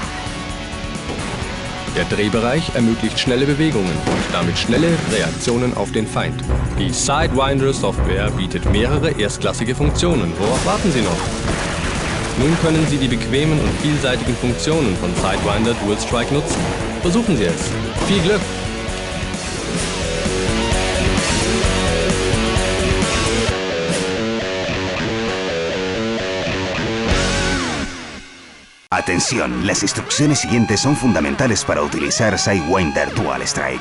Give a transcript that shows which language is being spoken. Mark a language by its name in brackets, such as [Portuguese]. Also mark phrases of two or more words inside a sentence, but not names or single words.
[German] Der Drehbereich ermöglicht schnelle Bewegungen und damit schnelle Reaktionen auf den Feind. Die Sidewinder Software bietet mehrere erstklassige Funktionen. Worauf warten Sie noch? Nun können Sie die bequemen und vielseitigen Funktionen von Sidewinder Dual Strike nutzen. Versuchen Sie es. Viel Glück! [Spanish] Atención, las instrucciones siguientes son fundamentales para utilizar Sidewinder Dual Strike.